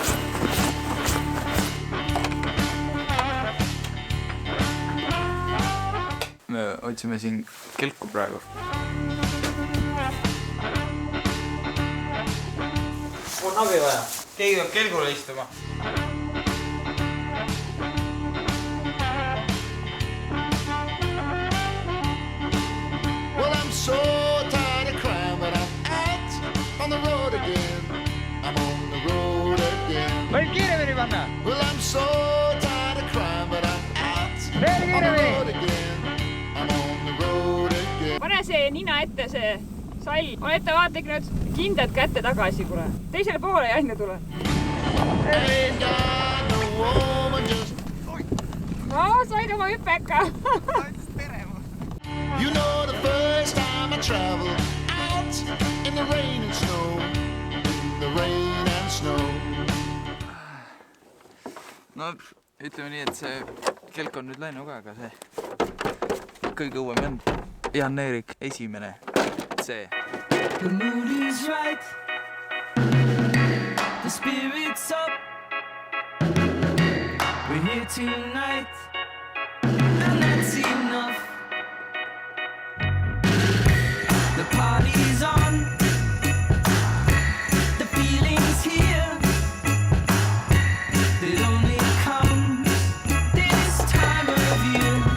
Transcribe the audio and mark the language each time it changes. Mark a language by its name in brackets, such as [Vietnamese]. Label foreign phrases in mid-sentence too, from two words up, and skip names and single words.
[Estonian] Me otsime siin kelku praegu. On abi vaja. Keegi peab kelgule istuma. [English] So tired of crying, but I'm out on the road again. I'm on the road again. Well, I'm so tired of crying, but I'm out on the road again. I'm on the road again. [Estonian] Pane see nina ette, see sall. Ole ette vaatlik nüüd kindad kätte tagasi, kuule. Teisele poole ja enne tule. [English] Ain't got no woman just... [Estonian] No, said oma hüpeka. [English] You know the first time I traveled out in the rain and snow, in the rain and snow. [Estonian] No, ütleme nii, et see kelk on nüüd läinud ka, aga see kõige õuem on Jan-Erik esimene, see. [English] The mood is right, the spirit's up, we're here tonight, and that's enough. The party's on, the feeling's here, it only comes this time of year.